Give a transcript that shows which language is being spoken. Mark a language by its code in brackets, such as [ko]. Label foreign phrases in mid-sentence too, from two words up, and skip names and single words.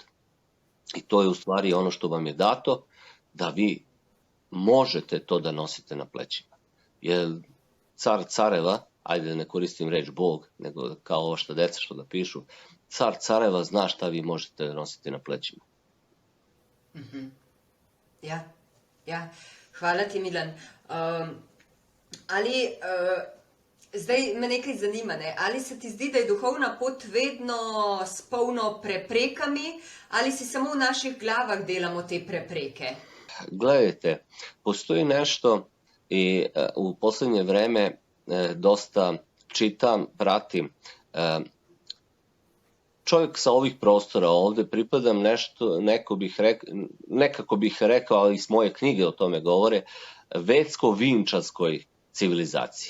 [sr] I to je u stvari ono što vam je dato, da vi možete to da nosite na plećima. Jer car careva, ajde da ne koristim reč Bog, nego kao ovo što deca što da pišu, car careva zna šta vi možete da nosite na plećima. [sl] Ja. Hvala ti, Milan. Ali zdaj me nekaj zanima, ali se ti zdi, da je duhovna pot vedno s polno preprekami, ali si samo v naših glavah delamo te prepreke? [sr] Gledajte, postoji nešto i u poslednje vreme dosta čitam, pratim. Čovjek sa ovih prostora ovde pripadam nešto, nekako bih rekao, ali iz moje knjige o tome govore, vedsko-vinčanskoj civilizaciji.